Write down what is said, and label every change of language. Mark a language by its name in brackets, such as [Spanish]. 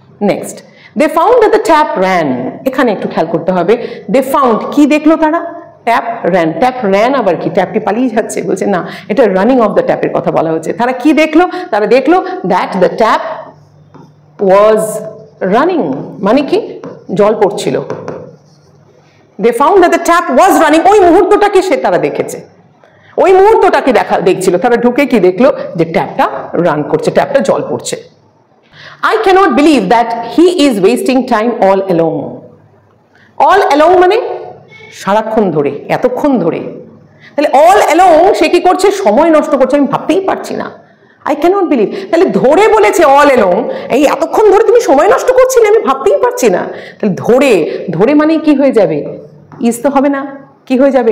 [English] Next, they found that the tap ran. [Bangla] এখানে একটু খেয়াল করতে হবে। [English] They found, [Bangla] কি দেখলো তারা? Tap ran. ট্যাপ ran আবার কি? ট্যাপটি পালিয়ে যাচ্ছে, বলছে না, এটা রানিং অফ দ্য ট্যাপের কথা বলা হচ্ছে। তারা কি দেখলো? তারা দেখলো [English] that the tap was running, [Bangla] মানে কি? জল পড়ছিল। [English] They found that the tap was running, [Bangla] ওই মুহূর্তটাকে তারা দেখেছে, ওই মুহূর্তটাকে দেখছিল। তারা ঢুকে কি দেখলো? যে ট্যাপটা রান করছে, ট্যাপটা জল পড়ছে। [English] I cannot believe that he is wasting time all along. [Bangla] All along মানে সারাক্ষণ ধরে, এতক্ষণ ধরে। তাহলে all along সে কি করছে? সময় নষ্ট করছে, আমি ভাবতেই পারছি না। [English] I cannot believe, [Bangla] তাহলে ধরে বলেছে all along, এই এতক্ষণ ধরে তুমি সময় নষ্ট করছিলে, আমি ভাবতেই পারছি না। তাহলে ধরে মানে কি হয়ে যাবে? ইজ তো হবে না, কি হয়ে যাবে?